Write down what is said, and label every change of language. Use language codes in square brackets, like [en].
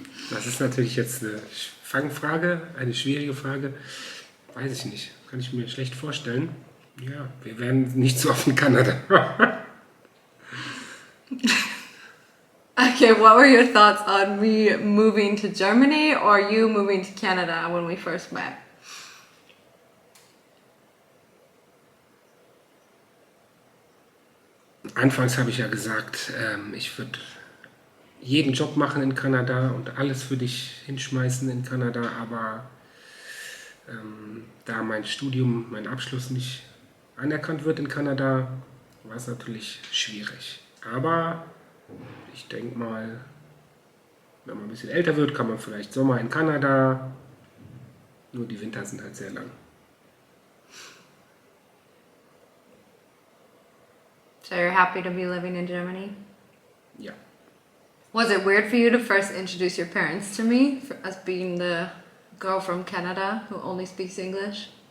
[de] Das ist natürlich jetzt eine Fangfrage, eine schwierige Frage. Weiß ich nicht. Kann ich mir schlecht vorstellen. Ja, wir wären nicht so oft in Kanada. [en] Okay, what were your thoughts on me moving to Germany or you moving to Canada when we first met? [de] Anfangs habe ich ja gesagt, ich würde jeden Job machen in Kanada und alles für dich hinschmeißen in Kanada, aber da mein Studium, mein Abschluss nicht anerkannt wird in Kanada, war es natürlich schwierig. Aber ich denke mal, wenn man ein bisschen älter wird, kann man vielleicht Sommer in Kanada, nur die Winter sind halt sehr lang. [en] So you're happy to be living in Germany? [de] Ja. [en] Was it weird for you to first introduce your parents to me as being the girl from Canada who only speaks English?